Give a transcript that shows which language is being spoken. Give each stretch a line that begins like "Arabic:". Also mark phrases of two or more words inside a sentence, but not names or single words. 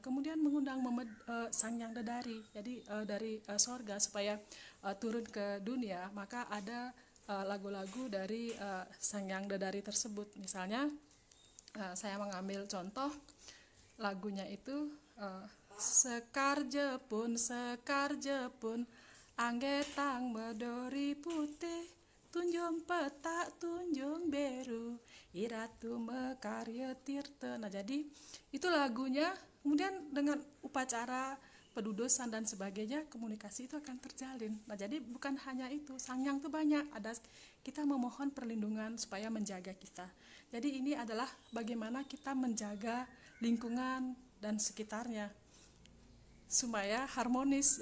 Indonesian: Kemudian mengundang Sang Yang Dedari, jadi dari sorga supaya turun ke dunia, maka ada lagu-lagu dari Sang Yang Dedari tersebut. Misalnya saya mengambil contoh lagunya itu
Balinese: sekar jepun anggetang medori putih tunjung petak tunjung beru iratu mekarya tirta.
Indonesian: Nah jadi itu lagunya, kemudian dengan upacara pedudusan dan sebagainya komunikasi itu akan terjalin. Nah jadi bukan hanya itu, Sangyang itu banyak, ada kita memohon perlindungan supaya menjaga kita. Jadi ini adalah bagaimana kita menjaga lingkungan dan sekitarnya supaya harmonis.